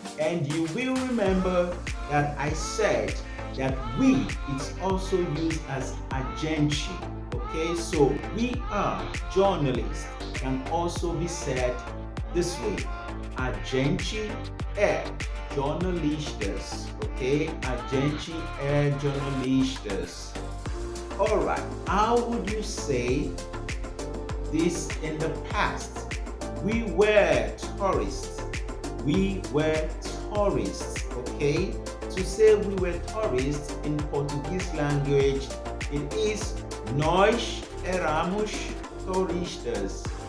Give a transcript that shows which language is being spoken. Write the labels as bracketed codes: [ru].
[en] And you will remember that I said that we, it's also used as [pt] a gente. [en] Okay, so we are journalists can also be said this way. [pt] A gente é jornalistas. Okay, a gente é jornalistas. [en] Alright, how would you say this in the past? We were tourists. We were tourists. Okay, to say we were tourists in Portuguese language, it is [pt] nós éramos turistas.